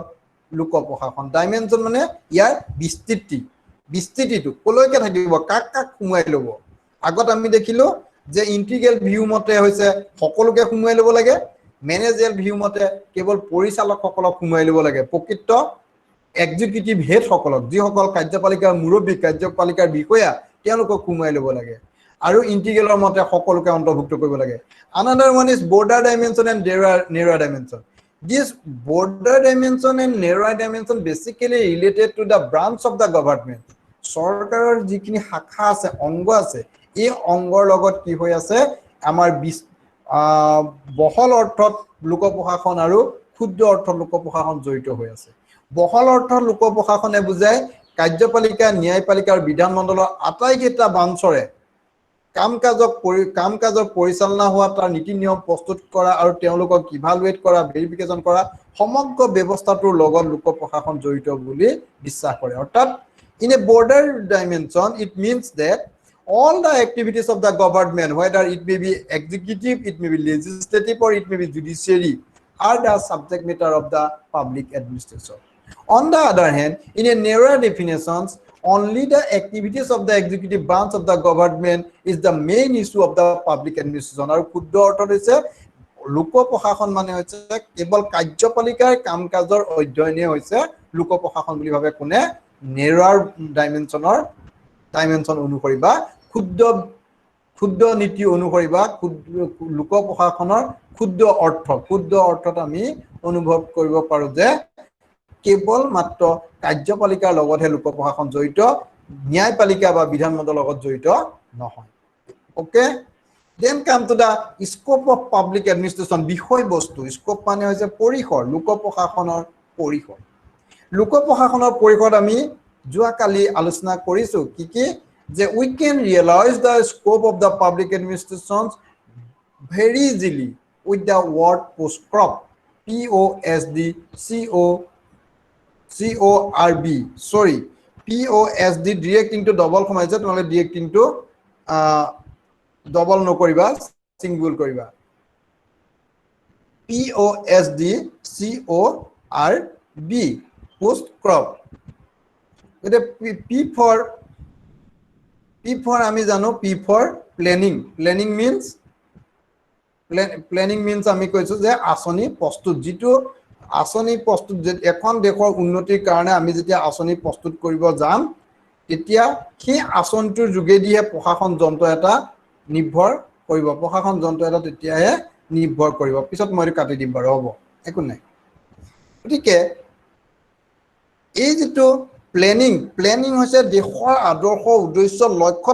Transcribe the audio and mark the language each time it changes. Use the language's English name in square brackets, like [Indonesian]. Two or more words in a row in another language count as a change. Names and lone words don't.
[Assamese] লোক প্ৰশাসন ডাইমেনশ্যন মানে ইয়াৰ বিস্তৃতিটো কলৈকে থাকিব কাক সোমোৱাই ল'ব আগত আমি দেখিলো যে ইন্টিগ্ৰেল ভিউ মতে হৈছে সকলোকে সোমোৱাই ল'ব লাগে মেনেজেৰিয়েল ভিউ মতে কেৱল পৰিচালকসকলক সোমোৱাই ল'ব লাগে প্ৰকৃত এক্সিকিউটিভ হেডসকলক যিসকল কাৰ্যপালিকাৰ মুৰব্বী কাৰ্যপালিকাৰ বিষয়া তেওঁলোকক সোমোৱাই ল'ব লাগে আৰু ইন্টিগ্ৰেলৰ মতে সকলোকে অন্তৰ্ভুক্ত কৰিব লাগে [English] another one is border dimension and narrower dimension this border dimension and narrower dimension basically related to the branch of the government [Assamese] চৰকাৰৰ যিখিনি শাখা আছে অংগ আছে এই অংগৰ লগত কি হৈ আছে আমাৰ বহল অৰ্থত লোক প্ৰশাসন আৰু ক্ষুদ্ৰ অৰ্থত লোক প্ৰশাসন জড়িত হৈ আছে বহল অৰ্থত লোক প্ৰশাসনে বুজায় কাৰ্যপালিকা ন্যায়পালিকা আৰু বিধানমণ্ডলৰ আটাইকেইটা ব্ৰাঞ্চৰে কাম কাজৰ পৰিচালনা হোৱা তাৰ নীতি নিয়ম প্ৰস্তুত কৰা আৰু তেওঁলোকক ইভালুৱেট কৰা ভেৰিফিকেশ্যন কৰা সমগ্ৰ ব্যৱস্থাটোৰ লগত লোক প্ৰশাসন জড়িত বুলি বিশ্বাস কৰে অৰ্থাৎ [English] in a border dimension it means that all the activities of the government whether it may be executive it may be legislative or it may be judiciary are the subject matter of the public administration on the other hand in a narrower definitions only the activities of the executive branch of the government is the main issue of the public administration [Assamese] আৰু ক্ষুদ্ৰ অৰ্থত হৈছে লোক প্ৰশাসন মানে হৈছে কেৱল কাৰ্যপালিকাৰ কাম কাজৰ অধ্যয়নে হৈছে লোক প্ৰশাসন বুলি ভাবে কোনে নেৰোৱাৰ ডাইমেনশ্যন অনুসৰি বা ক্ষুদ্ৰ নীতি অনুসৰি বা লোক প্ৰশাসনৰ ক্ষুদ্ৰ অৰ্থত আমি অনুভৱ কৰিব পাৰো যে কেৱল মাত্ৰ কাৰ্যপালিকাৰ লগতহে লোক প্ৰশাসন জড়িত ন্যায়পালিকা বা বিধানমণ্ডলৰ লগত জড়িত নহয় ওকে [English] then come to the scope of public administration [Assamese] বিষয়বস্তু scope মানে হৈছে পৰিসৰ লোক প্ৰশাসনৰ পৰিসৰ আমি যোৱাকালি আলোচনা কৰিছো কি যে [English] we can realize the scope of the public administration very easily with the word POSCROB POSD directing to double [Assamese] সমাইছে তোমালে [English] directing to double নকৰিবা single কৰিবা POSD POSCROB এটা P for [Assamese] আমি জানো [English] P for planning means [Assamese] আমি কৈছো যে আঁচনি প্ৰস্তুত যিটো আঁচনি প্ৰস্তুত এখন দেশৰ উন্নতিৰ কাৰণে আমি যেতিয়া আঁচনি প্ৰস্তুত কৰিব যাম তেতিয়া সেই আঁচনিটোৰ যোগেদিহে প্ৰশাসন যন্ত্ৰ এটা নিৰ্ভৰ কৰিব প্ৰশাসন যন্ত্ৰ এটা তেতিয়াহে নিৰ্ভৰ কৰিব পিছত মই কাটি দিম বাৰু হ'ব একো নাই গতিকে এই যেটো প্লেনিং হৈছে দেশৰ আদৰ্শ উদ্দেশ্য লক্ষ্যত